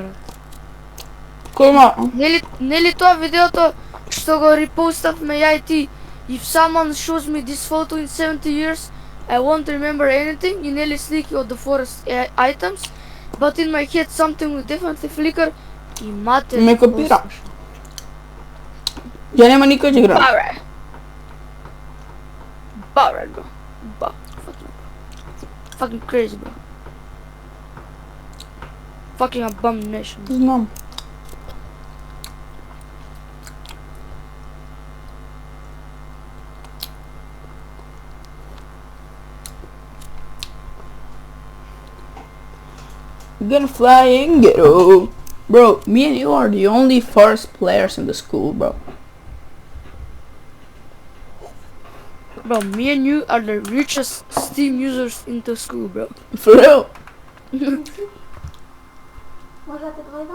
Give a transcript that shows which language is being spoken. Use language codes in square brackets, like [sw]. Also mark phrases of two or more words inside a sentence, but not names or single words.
[mk] Кој има? Нели тоа видеото што го репоставме ја и ти? [en] If someone shows me this photo in 70 years, I won't remember anything. [mk] И нели слики од [en] the forest items, but in my head something will definitely flicker. [mk] И мате. Ме копира. Ја нема никој да игра. [en] Bauer, bro. Fucking crazy, bro. Fucking abomination. Знам. Gonna fly and get old. Bro, me and you are the only forest players in the school, bro. Bro, me and you are the richest Steam users in the school, bro. For real? [mk] Може да те дојдам?